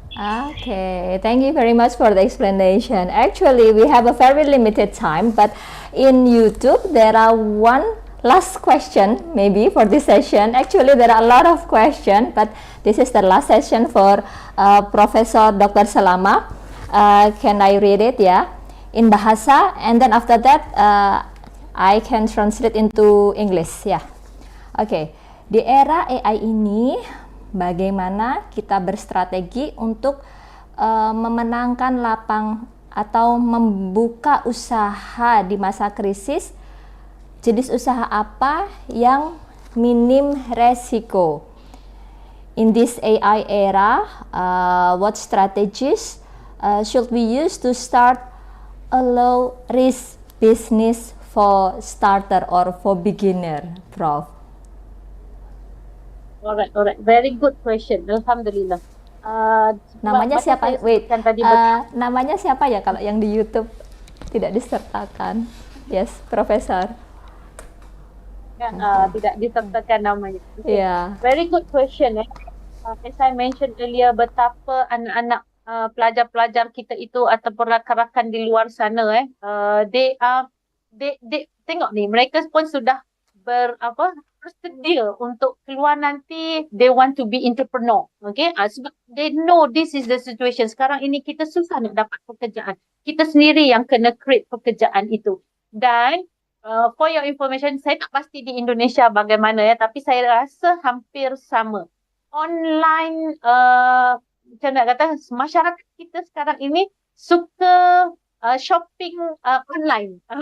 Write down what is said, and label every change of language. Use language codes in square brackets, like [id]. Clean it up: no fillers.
[en] Okay, thank you very much for the explanation. Actually, we have a very limited time, but in YouTube, there are one last question maybe for this session. Actually, there are a lot of questions, but this is the last session for Professor Dr. Salama. Can I read it, yeah? In Bahasa, and then after that, I can translate into English, yeah. Okay. [id] Di era AI ini, bagaimana kita berstrategi untuk memenangkan lapang atau membuka usaha di masa krisis? Jenis usaha apa yang minim resiko? [en] In this AI era, what strategies should we use to start a low risk business for starter or for beginner, Prof? Alright. Very good question. Alhamdulillah. [id] Namanya siapa? Namanya siapa ya kalau yang di YouTube tidak disertakan? [en] Yes, Profesor. [id] Tidak disertakan namanya. [en] Okay. Yeah. [ms] Very good question. As I mentioned earlier, betapa anak-anak pelajar-pelajar kita itu ataupun rakan-rakan di luar sana, they tengok ni, mereka pun sudah bersedia untuk keluar nanti, [en] they want to be entrepreneur. Okay, sebab they know this is the situation. [ms] Sekarang ini kita susah nak dapat pekerjaan. Kita sendiri yang kena create pekerjaan itu. Dan [en] for your information, [ms] saya tak pasti di Indonesia bagaimana ya, tapi saya rasa hampir sama. Online, macam nak kata, masyarakat kita sekarang ini suka shopping online.